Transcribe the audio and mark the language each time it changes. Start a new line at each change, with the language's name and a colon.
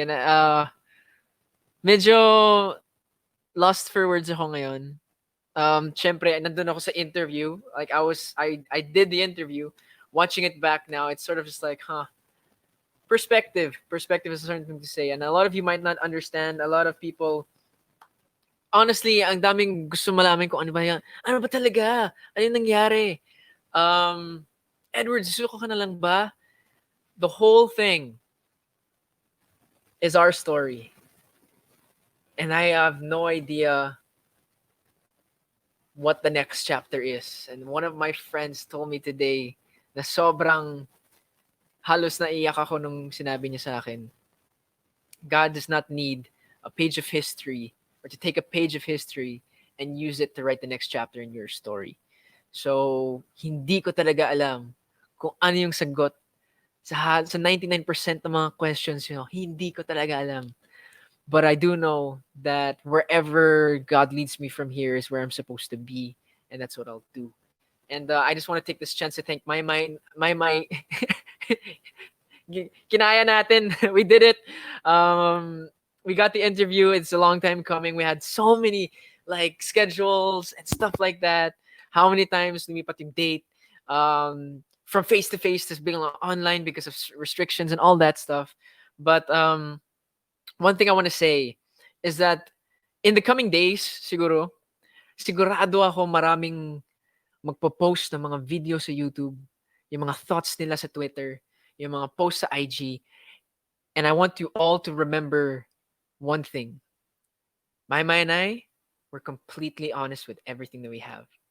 English: And
Filipino: medyo
English: lost for words
Filipino: ako ngayon. Syempre, nandun ako sa interview.
English: Like I did the interview. Watching it back now, it's sort of just like, perspective. Perspective is a certain thing to say. And a lot of you might not understand. A lot of people, honestly,
Filipino: ang daming gusto malaman kung ano ba yan. Ano ba talaga? Ano yung nangyari?
English: Edward,
Filipino: susuko ka na lang ba?
English: The whole thing is our story. And I have no idea what the next chapter is. And one of my friends told me today
Filipino: na sobrang halos naiyak ako nung sinabi niya sa akin.
English: God does not need a page of history or to take a page of history and use it to write the next chapter in your story.
Filipino: So, hindi ko talaga alam kung ano yung sagot sa 99% ng mga questions, hindi ko talaga alam.
English: but I do know that wherever God leads me from here is where I'm supposed to be, and that's what I'll do. And I just want to take this chance to thank my
Filipino: kinaya natin.
English: We did it. We got the interview. It's a long time coming. We had so many like schedules and stuff like that. How many times
Filipino: lumipat yung
English: date? From face to face to being online because of restrictions and all that stuff. But one thing I want to say is that in the coming days,
Filipino: sigurado ako maraming magpo-post ng mga video sa YouTube, yung mga thoughts nila sa Twitter, yung mga posts sa IG.
English: And I want you all to remember one thing. Maymay and I, we're completely honest with everything that we have.